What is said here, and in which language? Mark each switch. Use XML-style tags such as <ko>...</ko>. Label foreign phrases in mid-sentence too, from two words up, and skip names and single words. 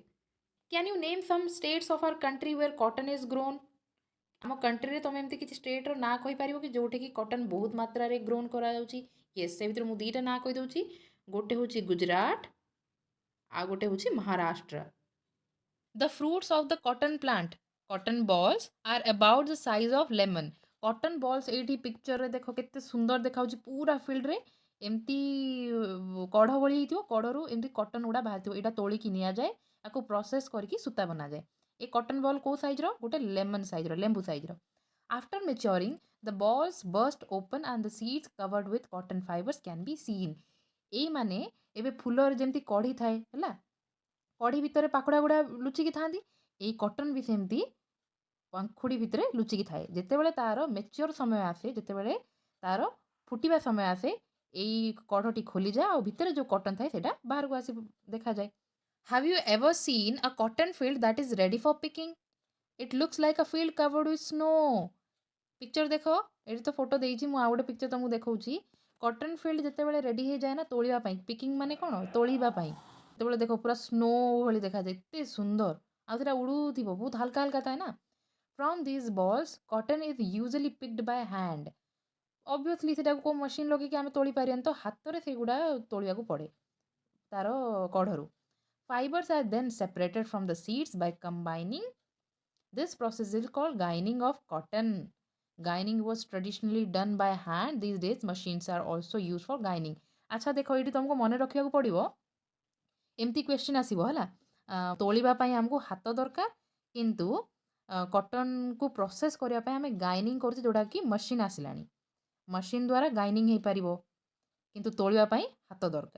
<en>Can you name some states of our country where cotton is grown?</en> <or>ଆମ କଣ୍ଟ୍ରିରେ ତୁମେ ଏମିତି କିଛି ଷ୍ଟେଟ୍ର ନାଁ କହିପାରିବ କି ଯେଉଁଠିକି କଟନ୍ ବହୁତ ମାତ୍ରାରେ ଗ୍ରୋନ୍ କରାଯାଉଛି? ୟେସ୍, ସେ ଭିତରୁ ମୁଁ ଦୁଇଟା ନାଁ କହିଦେଉଛି। ଗୋଟେ ହେଉଛି ଗୁଜରାଟ, ଆଉ ଗୋଟେ ହେଉଛି ମହାରାଷ୍ଟ୍ର।</or> <en>The fruits of the cotton plant, cotton balls, are about the size of lemon. Cotton balls</en> <or>ଏଇଠି ପିକ୍ଚରରେ ଦେଖ କେତେ ସୁନ୍ଦର ଦେଖାଯାଉଛି। ପୁରା ଫିଲ୍ଡରେ ଏମିତି କଢ଼ ଭଳି ହେଇଥିବ, କଢ଼ରୁ ଏମିତି କଟନ୍ ଗୁଡ଼ା ବାହାରିଥିବ। ଏଇଟା ତୋଳିକି ନିଆଯାଏ, ତାକୁ ପ୍ରୋସେସ୍ କରିକି ସୂତା ବନାଯାଏ। ଏ</or> <en>cotton ball</en> <or>କେଉଁ ସାଇଜ୍ର? ଗୋଟେ</or> <en>lemon sizeର,</en> <or>ଲେମ୍ବୁ ସାଇଜ୍ର।</or> <en>After maturing, the balls burst open and the seeds covered with cotton fibers can be seen.</en> <or>ଏଇମାନେ ଏବେ ଫୁଲରେ ଯେମିତି କଢ଼ି ଥାଏ ହେଲା, କଢ଼ି ଭିତରେ ପାଖୁଡ଼ା ଗୁଡ଼ା ଲୁଚିକି ଥାଆନ୍ତି, ଏଇ କଟନ୍ ବି ସେମିତି ପାଖୁଡ଼ି ଭିତରେ ଲୁଚିକି ଥାଏ। ଯେତେବେଳେ ତା'ର ମେଚ୍યોର ସମୟ ଆସେ, ଯେତେବେଳେ ତା'ର ଫୁଟିବା ସମୟ ଆସେ, ଏଇ କଢ଼ଟି ଖୋଲିଯାଏ ଆଉ ଭିତରେ ଯେଉଁ କଟନ୍ ଥାଏ ସେଇଟା ବାହାରକୁ ଆସି ଦେଖାଯାଏ।</or> <en>Have you ever seen a cotton field that is ready for picking? It looks like a field covered with snow.</en> <or>ପିକ୍ଚର ଦେଖ, ଏଠି ତ ଫଟୋ ଦେଇଛି, ମୁଁ ଆଉ ଗୋଟେ ପିକ୍ଚର ତୁମକୁ ଦେଖାଉଛି।</or> <en>cotton field</en> <or>ଯେତେବେଳେ ରେଡ଼ି ହେଇଯାଏ ନା ତୋଳିବା ପାଇଁ, ପିକିଂ ମାନେ କ'ଣ? ତୋଳିବା ପାଇଁ। ସେତେବେଳେ ଦେଖ ପୁରା ସ୍ନୋ ଭଳି ଦେଖାଯାଏ, ଏତେ ସୁନ୍ଦର। ଆଉ ସେଟା ଉଡ଼ୁଥିବ, ବହୁତ ହାଲକା ହାଲକା ଥାଏ ନା।</or> <en>From these balls, cotton is usually picked by hand.</en> <or>Obviously ସେଟାକୁ କେଉଁ ମେସିନ୍ ଲଗେଇକି ଆମେ ତୋଳି ପାରିବାନି, ତ ହାତରେ ସେଗୁଡ଼ା ତୋଳିବାକୁ ପଡ଼େ ତାର କଢ଼ରୁ।</or> <en>Fibers are then separated from the seeds by combining. This process is called ginning of cotton. Ginning was traditionally done by hand. These days machines are also used for ginning.</en> <or>ଆଚ୍ଛା ଦେଖ, ଏଇଠି ତୁମକୁ ମନେ ରଖିବାକୁ ପଡ଼ିବ, ଏମିତି କ୍ୱେଶ୍ଚିନ୍ ଆସିବ ହେଲା। ତୋଳିବା ପାଇଁ ଆମକୁ ହାତ ଦରକାର, କିନ୍ତୁ କଟନ୍କୁ ପ୍ରୋସେସ୍ କରିବା ପାଇଁ ଆମେ ଗାଇନିଂ କରୁଛେ, ଯେଉଁଟାକି ମେସିନ୍ ଆସିଲାଣି। ମେସିନ୍ ଦ୍ୱାରା ଗାଇନିଂ ହେଇପାରିବ, କିନ୍ତୁ ତୋଳିବା ପାଇଁ ହାତ ଦରକାର।</or>